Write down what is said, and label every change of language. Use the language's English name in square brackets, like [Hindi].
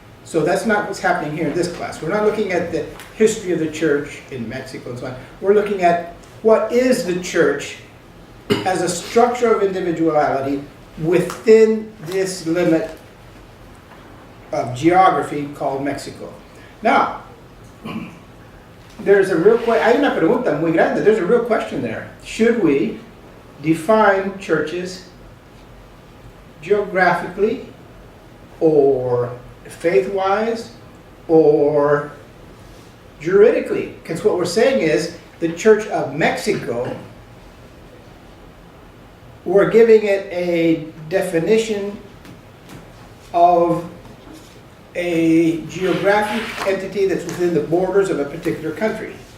[English] So that's not what's happening here in this class. We're not looking at the history of the church in Mexico and so on. We're looking at what is the church as a structure of individuality within this limit of geography called Mexico. Now, there's a real [Spanish] hay una pregunta muy grande. [English] There's a real question there. Should we define churches geographically or faith-wise or juridically? Because what we're saying is the Church of Mexico, we're giving it a definition of a geographic entity that's within the borders of a particular country.